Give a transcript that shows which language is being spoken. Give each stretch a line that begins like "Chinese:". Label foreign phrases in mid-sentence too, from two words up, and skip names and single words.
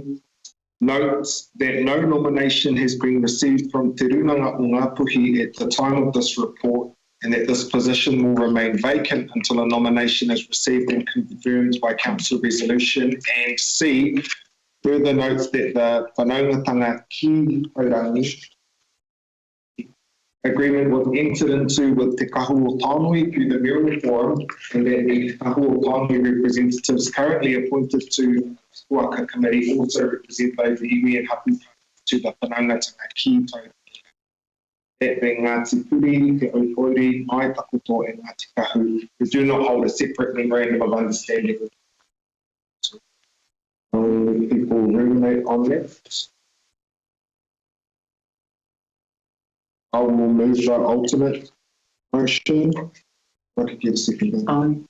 English: B, notes that no nomination has been received from Te Runanga o Ngāpuhi at the time of this report, and that this position will remain vacant until a nomination is received and confirmed by council resolution. And C, further notes that the whanaungatanga ki Haurangi agreement was entered into with Te Kahua Tānui through the Mural Forum, and that the Kahua Tānui representatives currently appointed to Waka Committee also represent those iwi and hapu to the whanaungatanga ki Tauranga. That being Ngāti Puri, Te Oipouri, Mai Takoto, and Ngāti Kahu, who do not hold a separate memorandum of understanding. So people ruminate on that. I will move the alternate motion. I could get a second.